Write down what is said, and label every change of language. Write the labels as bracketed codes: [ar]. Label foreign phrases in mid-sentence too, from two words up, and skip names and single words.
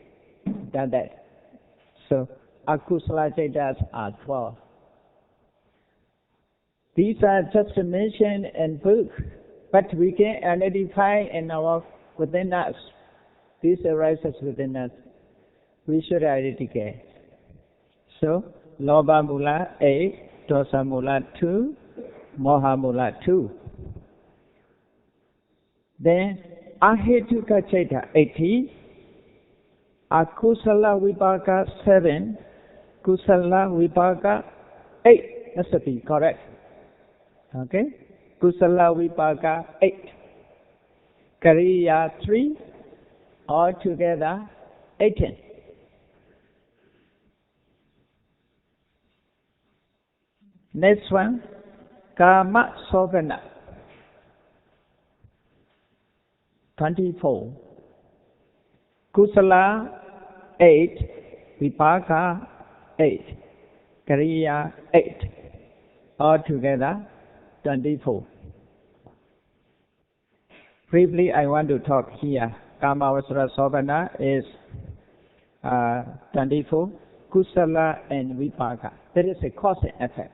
[en] Done that. So, [pi] Akusala Chaitas [en] are 12. These are just mentioned in book, but we can identify within us. This arises within us. We should identify. So, [pi] Lobha Mula 8, Dosa Mula 2, Moha Mula 2. Then, Ahetuka Chaita 80, Akusala Vipaka 7, Kusala Vipaka 8. [en] That should be correct. [pi] Okay? Kusala Vipaka 8. Kariya 3. [en] All together 18. Next one, [pi] Kama Sogana 24. Kusala 8. Vipaka 8. Kariya 8. [en] All together 24. Briefly, I want to talk here. [pi] Kamavachara Sogana is 24. Kusala and Vipaka. [en] There is a cause and effect.